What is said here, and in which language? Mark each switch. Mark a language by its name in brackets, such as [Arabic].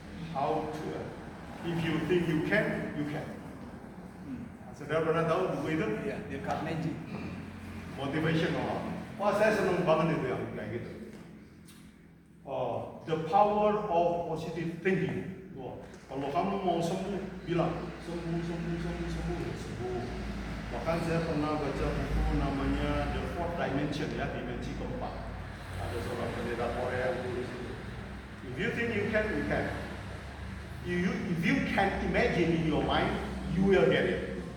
[English] How to, if you think you can, you can. [Indonesian] Saudara pernah tahu buku itu? Iya, Dale Carnegie. Motivational. Wah, saya senang banget itu yang kayak gitu. [English] The power of positive thinking. [Indonesian] Wah, kalau kamu mau sembuh, bilang sembuh. Bahkan saya pernah baca buku namanya The Fourth Dimension ya, dimensi keempat. Ada seorang pendeta Korea yang tulis itu. [English] If you think you can, you can. If you can imagine in your mind, you will get it.